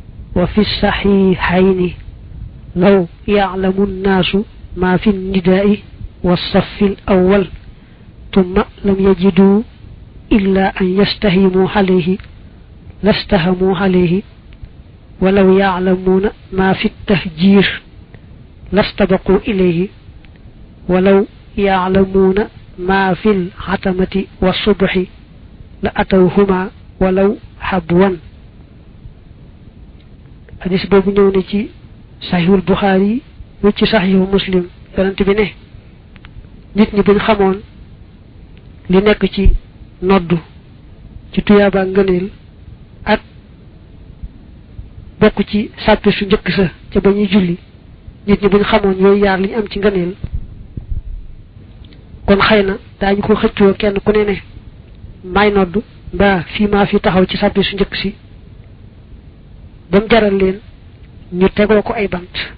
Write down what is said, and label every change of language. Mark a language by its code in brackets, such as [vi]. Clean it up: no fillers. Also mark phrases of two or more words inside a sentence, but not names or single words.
[ar] وفي الصحيحين لو يعلم الناس ما في النداء والصف الأول ثم لم يجدوا إلا أن يستهموا عليه لاستهموا عليه ولو يعلمون ما في التهجير لاستبقوا إليه ولو يعلمون ما في العتمة والصبح لأتوهما ولو حبوا. [wo] حديث بوبو ñew na ci sahihul bukhari wi ci sahihul muslim yonent bi ne nit ñi buñ xamoon li nekk ci noddu ci tuyaaba ngëneel ak bokk ci sàppi su njëkk sa ca ba ñuy julli nit ñi buñ xamoon yooyu yaar liñ am ci ngëneel kon xëy na daañu ko xëccoo kenn ku ne may noddu mbaa fii maa fi taxaw ci sàppi su njëkk si ba mu jaral leen ñu tegoo ko ay bant